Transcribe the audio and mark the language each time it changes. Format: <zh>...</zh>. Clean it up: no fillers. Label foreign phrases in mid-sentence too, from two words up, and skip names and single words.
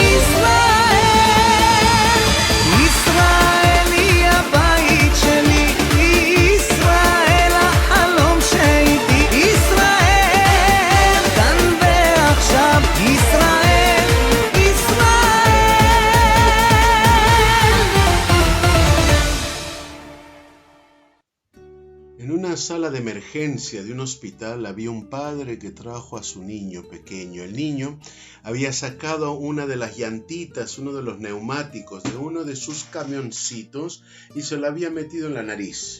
<he>ישראל, ישראל היא הבית שלי, ישראל החלום שאיתי, ישראל כאן ועכשיו, ישראל, ישראל.</he> <es>En una sala de emergencia de un hospital había un padre que trajo a su niño pequeño. El niño había sacado una de las llantitas, uno de los neumáticos de uno de sus camioncitos y se lo había metido en la nariz.</es>